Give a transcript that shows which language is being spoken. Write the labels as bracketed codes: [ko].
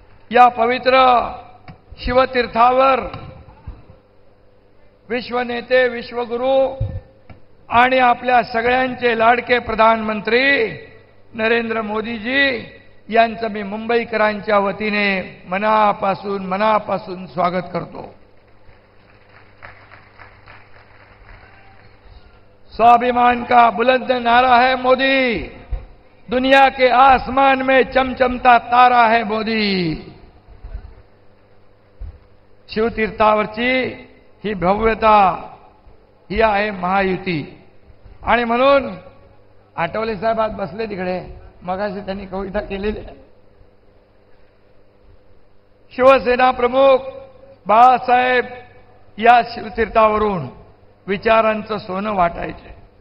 [mr] या पवित्र शिवतीर्थावर विश्वनेते, विश्वगुरू आणि आपल्या सगळ्यांचे लाडके प्रधानमंत्री नरेंद्र मोदीजी यांचं मी मुंबईकरांच्या वतीने मनापासून स्वागत करतो. [hi] स्वाभिमान का बुलंद नारा है मोदी, दुनिया के आसमान में चमचमता तारा है मोदी. [mr] शिवतीर्थावरची ही भव्यता ही आहे महायुती. आणि म्हणून आठवले साहेब आज बसले तिकडे, मगाशी त्यांनी कविता केलेली आहे. शिवसेना प्रमुख बाळासाहेब या शिवतीर्थावरून विचारांचं सोनं वाटायचे.